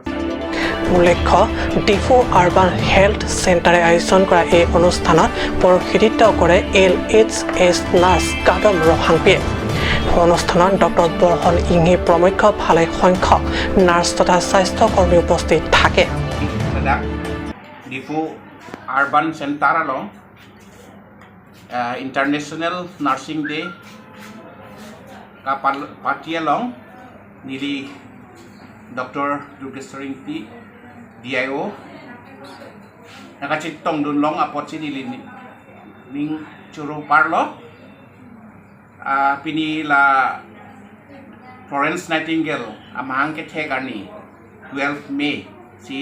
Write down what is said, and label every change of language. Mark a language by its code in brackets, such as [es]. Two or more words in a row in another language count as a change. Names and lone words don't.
[as] উল্লেখ্য ডিফু আৰবান হেল্থ চেণ্টাৰে আয়োজন কৰা এই অনুষ্ঠানত প্ৰতিনিধিত্ব কৰে LHS নাৰ্ছ কাদম ৰহাংপিয়ে অনুষ্ঠানত ডক্টৰ বৰহন ইংহি প্ৰমুখ্য ভালে সংখ্যক নাৰ্ছ তথা স্বাস্থ্যকৰ্মী উপস্থিত থাকে [mjw] ডিফু আৰবান চেণ্টাৰ along International Nursing Day ka party along nili Dr. Dugestering P DIO nakachitong dun long apot si nili ning churo parlo pini la Florence Nightingale amahang ke thegarni 12 May si